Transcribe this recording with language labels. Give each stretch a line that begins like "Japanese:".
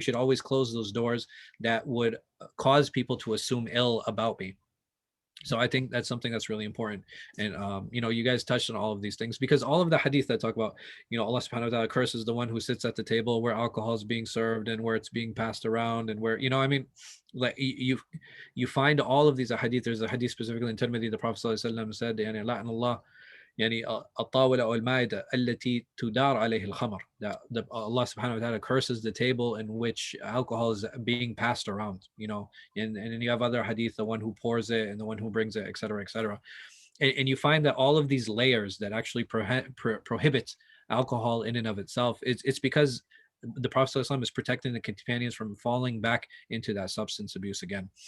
English: We should always close those doors that would cause people to assume ill about me. So I think that's something that's really important. And, you guys touched on all of these things, because all of the hadith that talk about, Allah subhanahu wa ta'ala curses the one who sits at the table where alcohol is being served and where it's being passed around, and where, like you find all of these hadith.
Arabic: There's a hadith specifically in Tirmidhi, the Prophet ﷺ said, لَعْنَ اللَّهِ الطاولة أو المائدة التي تدار عليه الخمر.
English: That Allah subhanahu wa ta'ala curses the table in which alcohol is being passed around, and then you have other hadith, the one who pours it and the one who brings it, etc., etc. And you find that all of these layers that actually prohibit alcohol in and of itself, it's because the Prophet ﷺ is protecting the companions from falling back into that substance abuse again.